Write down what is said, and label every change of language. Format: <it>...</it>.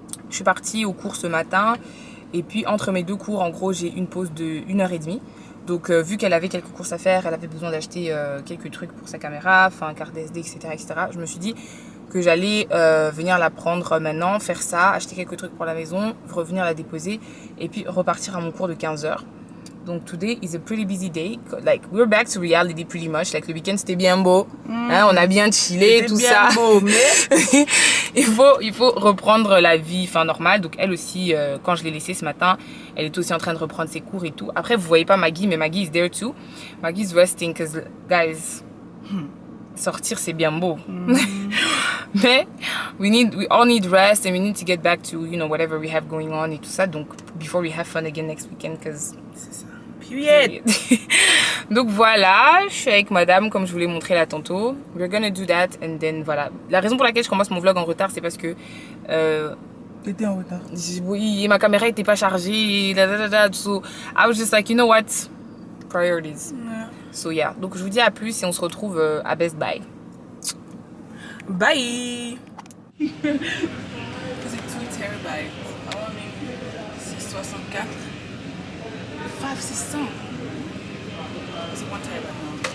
<fr>Je suis partie au cours ce matin. Et puis, entre mes 2 cours, en gros, j'ai une pause de 1h30. Donc, vu qu'elle avait quelques courses à faire, elle avait besoin d'acheter quelques trucs pour sa caméra, enfin, carte SD, etc., etc. Je me suis dit que j'allais venir la prendre maintenant, faire ça, acheter quelques trucs pour la maison, revenir la déposer et puis repartir à mon cours de 15h.</fr> <en>Donc, today is a pretty busy day. Like, we're back to reality pretty much.</en> <fr>Like, le week-end, c'était bien beau. Hein, on a bien chillé, tout ça. Beau, mais... il faut reprendre la vie normale. Donc, elle aussi, quand je l'ai laissée ce matin, elle est aussi en train de reprendre ses cours et tout. Après, vous voyez pas Maggie, mais</fr> <en>Maggie is there too. Maggie is resting because, guys,</en> <fr>sortir, c'est bien beau.</fr> <en>Mais we all need rest and we need to get back to, you know, whatever we have going on</en> <fr>et tout ça.</fr> <en>Donc, before we have fun again next weekend, because... Period.</en> <fr>Donc voilà, je suis avec madame comme je vous l'ai montré là tantôt.</fr> <en>We're gonna do that and then</en> <fr>voilà. La raison pour laquelle je commence mon vlog en retard, c'est parce que T'étais en retard. oui, et ma caméra était pas chargée.</fr> <en>So I was just like, you know what? Priorities. Yeah. So yeah.</en> <fr>Donc je vous dis à plus et on se retrouve à Best Buy.</fr> <en>Bye.</en> <fr>C'est 2 terabytes. Ah ouais, mais c'est 64. 500.</fr> <en>It's 1 terabyte now.</en>